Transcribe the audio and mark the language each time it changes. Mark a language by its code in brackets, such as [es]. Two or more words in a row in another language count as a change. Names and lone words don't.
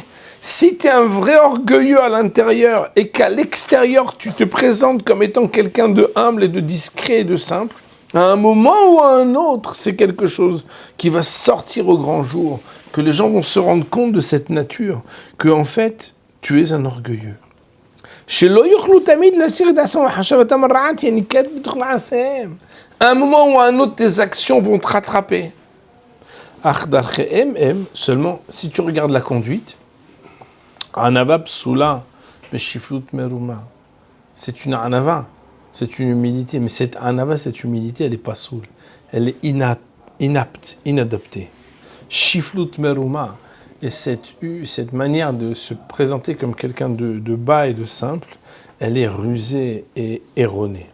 [fr] Si tu es un vrai orgueilleux à l'intérieur et qu'à l'extérieur tu te présentes comme étant quelqu'un de humble et de discret et de simple, à un moment ou à un autre, c'est quelque chose qui va sortir au grand jour, que les gens vont se rendre compte de cette nature, que en fait, tu es un orgueilleux. À un moment ou à un autre, tes actions vont te rattraper. Seulement, si tu regardes la conduite, [he] ענוה פסולה, בשפלות מרמה. [fr] C'est une anava, c'est une humilité, mais cette anava, cette humilité, elle n'est pas soule, elle est inapte, inadaptée. [he] שפלות מרמה, [fr] et cette manière de se présenter comme quelqu'un de bas et de simple, elle est rusée et erronée.